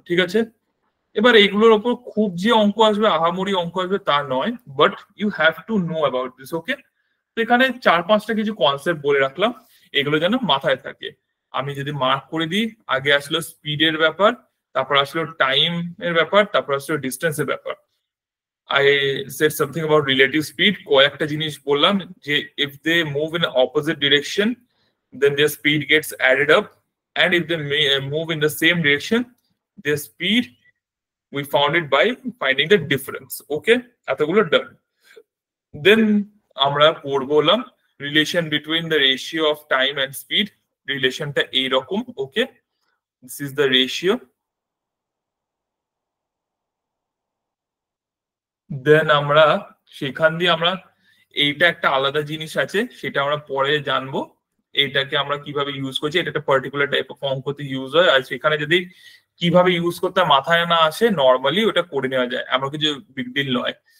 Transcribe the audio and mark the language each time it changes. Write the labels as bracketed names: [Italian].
[Bangla] ঠিক আছে, এবার এগুলোর উপর খুব যে অঙ্ক আসবে, আহামরি অঙ্ক আসবে তা নয়, [English] But you have to know about this. [Bangla] ওকে, তো এখানে 4-5টা কিছু কনসেপ্ট বলে রাখলাম, এগুলো যেন মাথায় থাকে। আমি যদি মার্ক করে দিই, আগে আসলো স্পিডের ব্যাপার, তারপর আসলো টাইম এর ব্যাপার, তারপর আসলো ডিস্টেন্সের ব্যাপার। [English] I said something about relative speed. [Bangla] কয়েকটা জিনিস বললাম যে [English] if they move in opposite direction then their speed gets added up, and if they move in the same direction their speed we found it by finding the difference. Okay, এতগুলো done. Then [Bangla] আমরা পড়বলাম [English] relation between the ratio of time and speed. [Bangla] রিলেশনটা এইরকম। [English] Okay, this is the ratio. [Bangla] দেন আমরা সেখান দিয়ে আমরা এইটা একটা আলাদা জিনিস আছে, সেটা আমরা পরে জানবো। এইটাকে আমরা কিভাবে ইউজ করছি, এটা একটা পার্টিকুলার টাইপ অফ অঙ্কতে ইউজ হয়। আর সেখানে যদি কিভাবে ইউজ করতে মাথায় না আসে, নর্মালি ওটা করে নেওয়া যায়, এমন কিছু বিগ ডিল নয়।